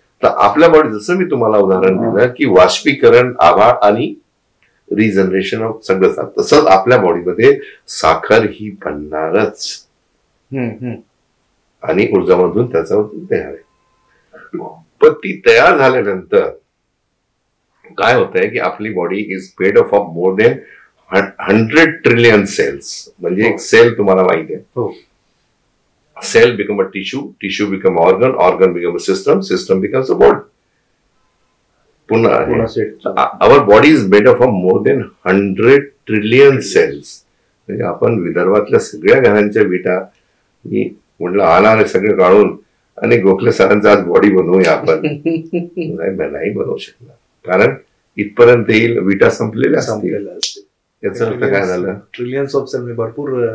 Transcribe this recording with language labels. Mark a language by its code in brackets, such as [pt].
[mr] तर आपल्या बॉडी, जसं मी तुम्हाला उदाहरण दिलं की वाष्पीकरण, आभाळ आणि रिजनरेशन ऑफ सगळं चालतं, तसंच आपल्या बॉडीमध्ये साखर ही बनणारच आणि ऊर्जामधून त्याच्यावरून तयार आहे. पण ती तयार झाल्यानंतर काय होतंय की आपली body is made of more than 100 trillion cells. म्हणजे एक सेल तुम्हाला माहिती आहे, [en] cell become a tissue become organ become a system becomes a body. पुन्हा our body is made up of more than 100 trillion cells. [mr] म्हणजे आपण विदर्भातल्या सगळ्या घरांच्या विटा मी म्हटलं आला सगळे काढून आणि गोखले सरांचं आज बॉडी बनवूया आपण. नाही बनवू शकणार, कारण इथपर्यंत येईल विटा संपलेल्या असतील. याचा अर्थ काय झालं? [en] Trillions of cell, भरपूर.